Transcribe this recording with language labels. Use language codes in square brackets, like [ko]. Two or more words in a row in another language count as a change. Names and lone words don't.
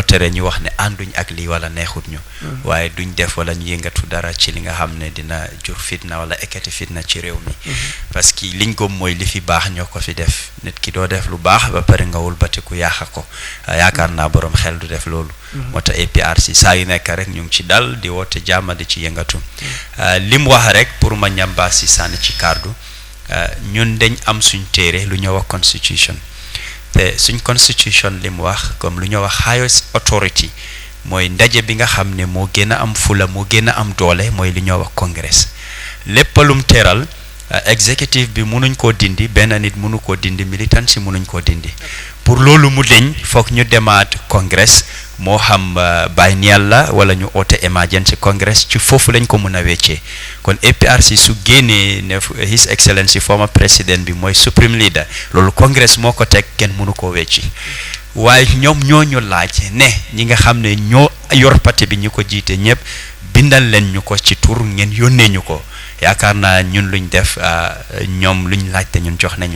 [wo] tere ñu wax ne ànduñ ak lii wala neexut ñu waaye duñ def wala ñu yëngatu dara ci li nga xam ne dina jur fitna wala ekkati fitna ci réew mi [fr] parce que [wo] liñ gëm mooy li fi baax ñoo ko fi def nit ki doo def lu baax ba pare nga wëlbatiku yàq ko yaakaar naa borom xel du def loolu moo tax APRC saa yu nekk rek ñu ngi ci dal di woote jàmm di ci yëngatu lim wax rek pour ma ñambaa si sànni ci kàddu ñun dañ am suñ téere lu ñoo wax constitution te suñ constitution li mu wax comme lu ñoo wax [en] highest authority [wo] mooy ndaje bi nga xam ne moo gën a am fula moo gën a am doole mooy li ñoo wax congress lépp lum teral executive bi mënuñ koo dindi benn nit mënu koo dindi militant si mënuñ koo dindi pour loolu mu deñ foog ñu demaat congress moo xam biennial la wala ñu oote emergency congress ci foofu lañ ko mën a weccee kon APRC su génnee ne [en] his excellency former president [wo] bi mooy [en] supreme leader [wo] loolu congress moo ko teg kenn mënu koo wecci waaye ñoom ñoo ñu laaj ne ñi nga xam ne ñoo yor parti bi ñu ko jiite ñëpp bindal leen ñu ko ci tur ngeen yónnee ñu ko yaakaar naa ñun luñ def ñoom luñ laajte ñun jox nañ